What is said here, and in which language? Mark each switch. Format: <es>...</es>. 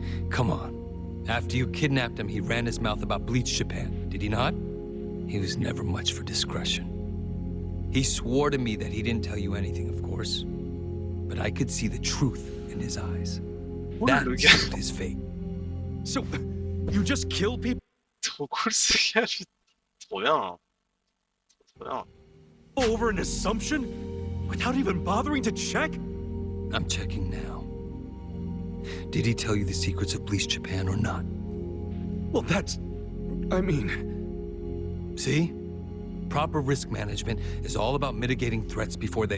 <en>Come on. After you kidnapped him, he ran his mouth about Bleach Japan, did he not? He was never much for discretion. He swore to me that he didn't tell you anything, of course. But I could see the truth in his eyes. That sealed his fate. So, you just kill people?</en> <fr>Trop cool ce gars, trop bien. Trop bien.</fr> <en>Over an assumption? Without even bothering to check? I'm checking now. Did he tell you the secrets of Bleach Japan or not? Well, that's... I mean... See? Proper risk management is all about mitigating threats before they...</en>